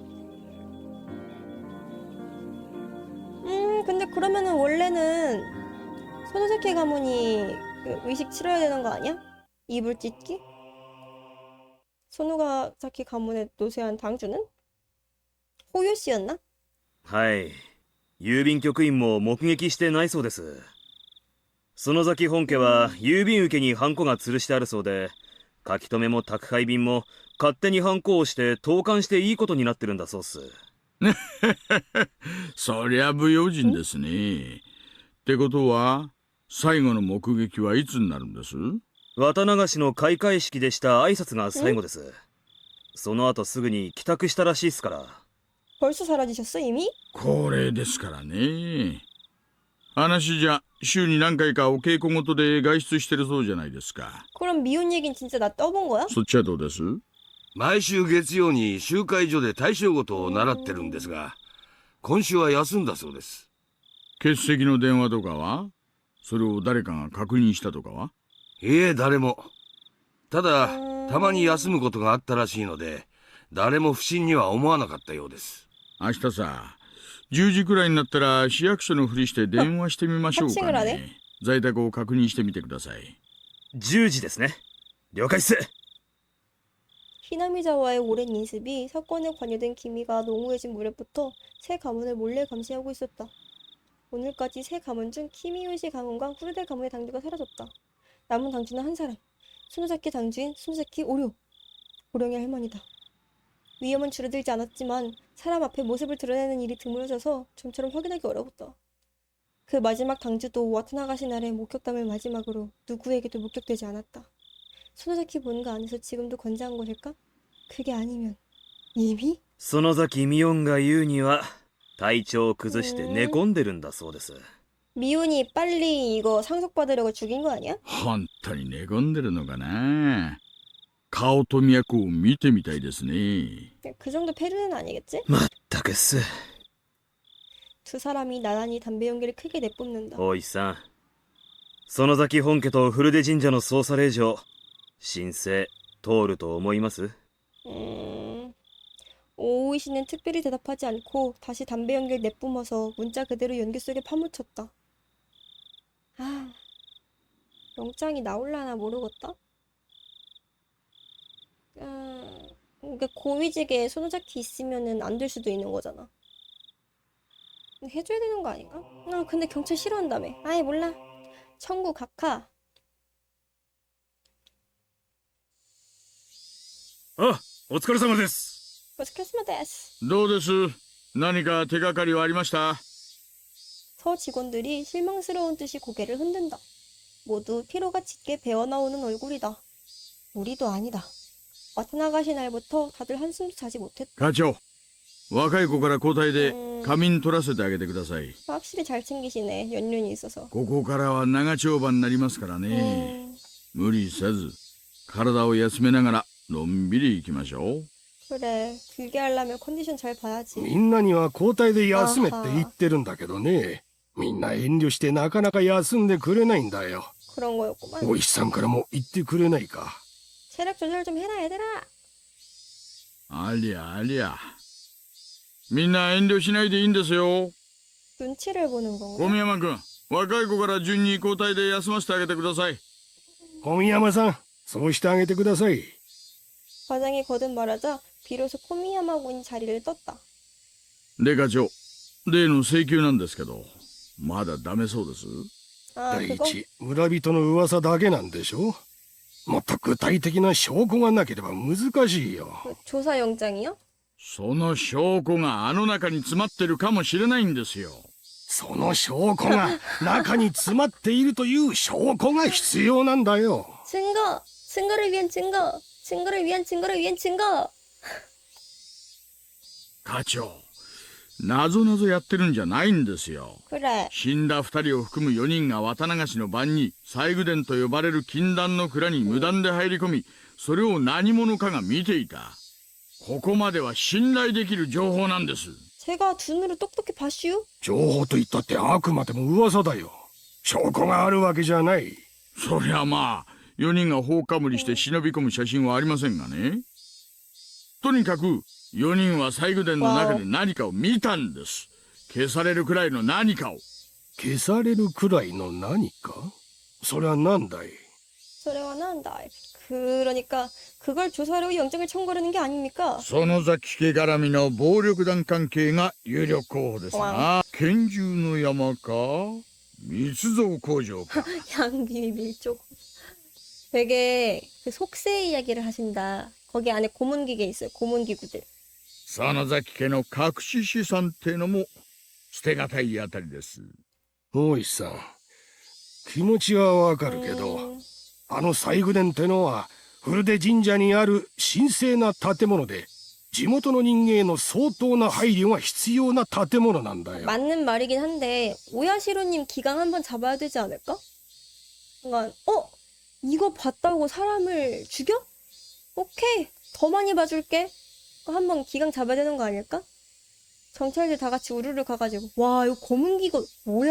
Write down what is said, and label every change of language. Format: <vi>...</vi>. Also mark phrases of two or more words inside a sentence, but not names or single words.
<ko>근데 그러면은 원래는 소노자키 가문이 그 의식 치러야 되는 거 아니야? 이불 찢기? 소노가자키 가문에 노세한 당주는? 호요씨였나?</ko> <ja>はい。郵便局員も目撃してないそうです。園崎本家は郵便受けにハンコが吊るしてあるそうで、書き留めも宅配便も勝手にハンコをして投函していいことになってるんだそうっす。そりゃ不用心ですね。ってことは最後の目撃はいつになるんです？綿流しの開会式でした挨拶が最後です。その後すぐに帰宅したらしいっすから。</ja> <ko>벌써 사라지셨어 이미?</ko> <ja>恒例ですからね。話じゃ週に何回かお稽古事で外出してるそうじゃないですか。</ja> <ko>그럼 미혼 얘긴 진짜 나 떠본 거야?</ko> <ja>そっちはどうです？毎週月曜に集会所で大正事を習ってるんですが、今週は休んだそうです。欠席の電話とかは？それを誰かが確認したとかは？いえ、誰も。ただ、たまに休むことがあったらしいので、誰も不審には思わなかったようです。明日さ、10時くらいになったら市役所のふりして電話してみましょうかね。在宅を確認してみてください。 10時ですね。了解っす。</ja> <ko>히나미자와의 오랜 인습이 사건에 관여된 기미가 농우해진 무렵부터 세 가문을 몰래 감시하고 있었다. 오늘까지 세 가문 중 키미요시 가문과 후르데 가문의 당주가 사라졌다. 남은 당주는 한 사람, 소노자키 당주인 소노자키 오룡의 할머니다. 위험은 줄어들지 않았지만 사람 앞에 모습을 드러내는 일이 드물어져서 좀처럼 확인하기 어려웠다. 그 마지막 당주도 와타나가시 날의 목격담을 마지막으로 누구에게도 목격되지 않았다. 소노자키 본가 안에서 지금도 건재한 것일까? 그게 아니면 이미?</ko> <ja>園崎ミオンが言うには体調を崩して寝込んでるんだそうです。</ja> <ko>미운이 빨리 이거 상속받으려고 죽인 거 아니야?</ko> <ja>本当に寝込んでるのかな。顔と脈を見てみたいですね。</ja> <ko>그 정도 패류는 아니겠지?</ko> <ja>まったくっす。</ja> <ko>두 사람이 나란히 담배 연기를 크게 내뿜는다.</ko> <ja>大石さん、園崎本家と古出神社の捜査令状、申請通ると思います？</ja> <ko>오우이 씨는 특별히 대답하지 않고 다시 담배 연기를 내뿜어서 문자 그대로 연기 속에 파묻혔다. 아, 영장이 나올라나 모르겠다. 그러니까 고위직에 소노자키 있으면은 안 될 수도 있는 거잖아. 해줘야 되는 거 아닌가? 근데 경찰 싫어한다며. 아이 몰라. 청구 각하.</ko> <ja>あ、お疲れ様です。お疲れ様です。どうです？何か手がかりはありました？</ja> <ko>서 직원들이 실망스러운 듯이 고개를 흔든다. 모두 피로가 짙게 배어나오는 얼굴이다. 우리도 아니다. 와타나가시 날부터 다들 한숨도 자지 못했다.</ko> <ja>課長、 若い子から交代で仮眠取らせてあげてください。</ja> <ko>확실히 잘 챙기시네. 연륜이 있어서.</ko> <ja>ここからは長丁場になりますからね。無理せず体を休めながらのんびり行きましょう。</ja> <ko>그래. 길게 하려면 컨디션 잘 봐야지.</ko> <ja>みんなには交代で休めって言ってるんだけどね。みんな遠慮してなかなか休んでくれないんだよ。</ja> <ko>그런 거였구만.</ko> <ja>お医師さんからも言ってくれないか。</ja> <ko>체력 조절 좀 해라 얘들아.</ko> <ja>ありゃありゃ。みんな遠慮しないでいいんですよ。</ja> <ko>눈치를 보는 건가?</ko> <ja>小宮山君、若い子から順に交代で休ませてあげてください。小宮山さん、そうしてあげてください。</ja> <ko>과장이 거듭 말하자 비로소 코미야마 군이 자리를 떴다.</ko> <ja>で課長、例の請求なんですけど、まだダメそうです。</ja> <ko>아</ko> <ja>第</ja> <ko>그거?</ko> <ja>一、村人の噂だけなんでしょ。もっと具体的な証拠がなければ難しいよ。</ja> <ko>그 조사 영장이요?</ko> <ja>その証拠があの中に詰まってるかもしれないんですよ。その証拠が中に詰まっているという証拠が必要なんだよ。</ja> <ko>증거! 증거를 위한 증거! 증거를 위한 증거를 위한 증거!</ko> <ja>課長、なぞなぞやってるんじゃないんですよ。</ja> <ko>그래.</ko> <ja>死んだ2人を含む4人が綿流しの晩に西宮殿と呼ばれる禁断の蔵に無断で入り込み、それを何者かが見ていた。ここまでは信頼できる情報なんです。</ja> <ko>제가 두 눈으로 똑똑히 봤슈?</ko> <ja>情報と言ったってあくまでも噂だよ。証拠があるわけじゃない。そりゃまあ、4人が放火無理して忍び込む写真はありませんがね。とにかく、4人は西宮殿の中で何かを見たんです。消されるくらいの何かを。消されるくらいの何か？それは何だい？</ja> <ko>소래와 난다. 그러니까 그걸 조사하려고 영장을 청구하는 게 아닙니까?</ko> <ja>園崎家絡みの暴力団関係が有力候補ですな。拳銃の山か密造工場か。</ja> <ko>양귀 밀족. 되게 그 속세 이야기를 하신다. 거기 안에 고문기계 있어요. 고문기구들.</ko> <ja>園崎家の隠し資産ってのも捨てがたいあたりです。大石さん、気持ちはわかるけど、あの西宮殿ってのは古出神社にある神聖な建物で、地元の人間への相当な配慮が必要な建物なんだよ。</ja> <ko>맞는 말이긴 한데 오야시로님 기강 한번 잡아야 되지 않을까? 그러니까 이거 봤다고 사람을 죽여? 오케이, 더 많이 봐줄게. 한번 기강 잡아야 되는 거 아닐까? 경찰들 다 같이 우르르 가가지고 와 이거 검은기가 뭐야?</ko>